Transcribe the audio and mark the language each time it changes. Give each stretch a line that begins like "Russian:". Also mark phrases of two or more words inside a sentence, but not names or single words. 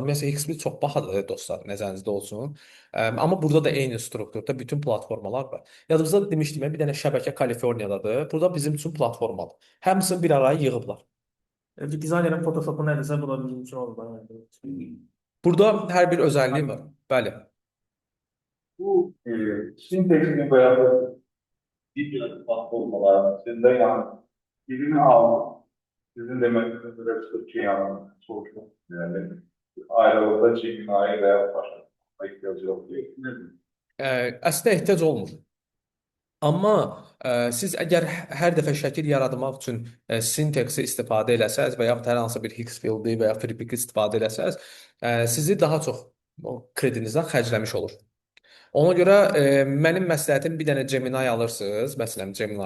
Azerbaijani: Məsələn, Hixfield çox bahadır dostlar, nəzərinizdə olsun. Amma burada da eyni strukturda bütün platformalar var. Yadınızda demişdim, bir dənə şəbəkə Kaliforniyadadır. Burada bizim üçün platformadır. Hamısını bir araya yığıblar.
Turkish: Bir dizaynerin Photoshop'u neredeyse bu da bizim için oldu.
Azerbaijani: Burada hər bir özəlliyi var. Bəli.
Turkish: Bu Syntex'in veya da video platformalar sizde yani birini almak, sizin demenize göre Türkiye yani sonuçta yani ayrılıkta Gemini veya başka ihtiyacı yok diye düşünüyorum.
Azerbaijani: Əslində ehtiyac olmur. Amma siz əgər hər dəfə şəkil yaratmaq üçün Syntax-i istifadə eləsəz və yaxud hər hansı bir Hixfield-i və ya FreePic-i istifadə eləsəz, sizi daha çox kredinizdən xərcləmiş olur. Ona görə mənim məsləhətim bir dənə Gemini alırsınız, məsələn Gemini.